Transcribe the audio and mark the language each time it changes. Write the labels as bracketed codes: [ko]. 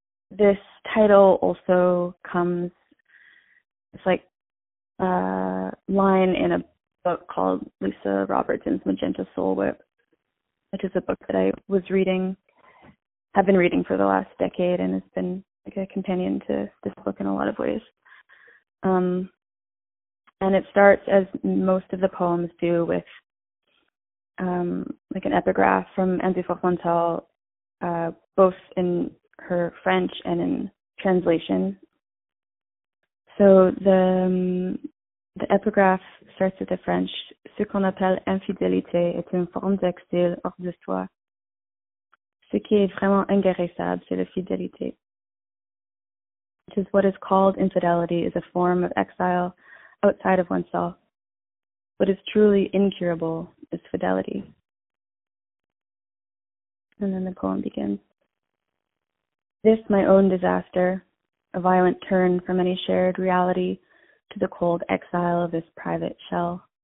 [en] This title also comes, line in a book called Lisa Robertson's Magenta Soul Whip, which is a book that I was reading, have been reading for the last decade, and it's been a companion to this book in a lot of ways. And it starts, as most of the poems do, with an epigraph from Anne du Fontenay, both in her French and in translation. So the epigraph starts with the French: [fr] "Ce qu'on appelle infidélité est une forme d'exil hors de soi. Ce qui est vraiment inguérissable, c'est la fidélité." [en] Which is, what is called infidelity is a form of exile outside of oneself. What is truly incurable is fidelity. And then the poem begins. "This, my own disaster, a violent turn from any shared reality to the cold exile of this private shell.